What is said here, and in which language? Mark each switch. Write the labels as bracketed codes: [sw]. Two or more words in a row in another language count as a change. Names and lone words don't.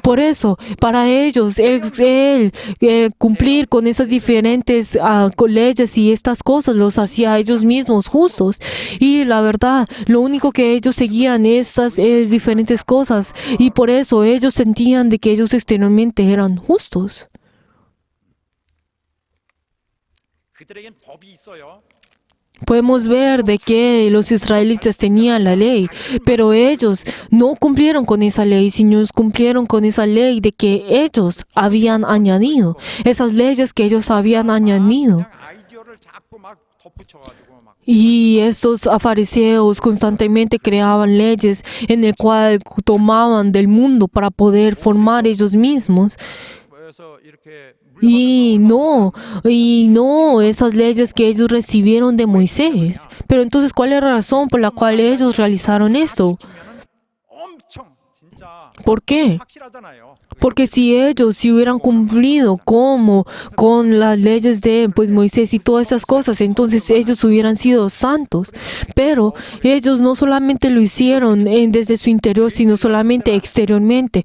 [es] Por eso, para ellos, cumplir con esas diferentes leyes y estas cosas los hacía a ellos mismos justos. Y la verdad, lo único que ellos seguían estas diferentes cosas. Y por eso ellos sentían de que ellos exteriormente eran justos. [ko] 그들에겐 법이 있어요. [es] Podemos ver de que los israelitas tenían la ley, pero ellos no cumplieron con esa ley, sino cumplieron con esa ley de que ellos habían añadido, esas leyes que ellos habían añadido. [ko] 그냥 아이디어를 자꾸 막 덧붙여가지고 막 [es] Y estos fariseos constantemente creaban leyes en el cual tomaban del mundo para poder formar ellos mismos. [ko] 그래서 이렇게 [es] Y no, esas leyes que ellos recibieron de Moisés. Pero entonces, ¿cuál es la razón por la cual ellos realizaron esto? [ko] 지키면은 엄청 진짜 [es] ¿Por qué? [ko] 확실하잖아요. [es] Porque si hubieran cumplido con las leyes de Moisés y todas estas cosas, entonces ellos hubieran sido santos. Pero ellos no solamente lo hicieron desde su interior, sino solamente exteriormente.